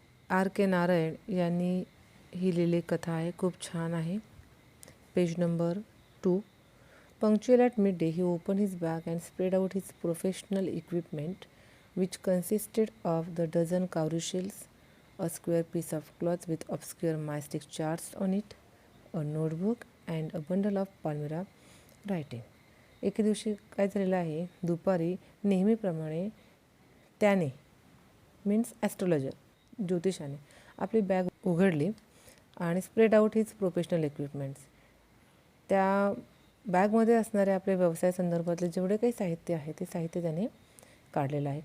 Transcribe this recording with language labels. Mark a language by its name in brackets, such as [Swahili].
[Marathi] R के नारायण यांनी ही लिहिलेली कथा आहे. खूप छान आहे. Page number 2. [English] Punctual at midday, he opened his bag and spread out his professional equipment, which consisted of the dozen cowrie shells, a square piece of cloth with obscure mystic charts on it, a notebook, and a bundle of palmyra writing. [Marathi] एके दिवशी काय झालेलं आहे, दुपारी नेहमीप्रमाणे त्याने [English] means astrologer [Marathi] ज्योतिषाने आपली bag उघडली आणि [English] Spread out his professional equipments. [Marathi] त्या बॅगमध्ये असणारे आपले व्यवसाय संदर्भातले जेवढे काही साहित्य आहे ते साहित्य त्याने काढलेलं आहे.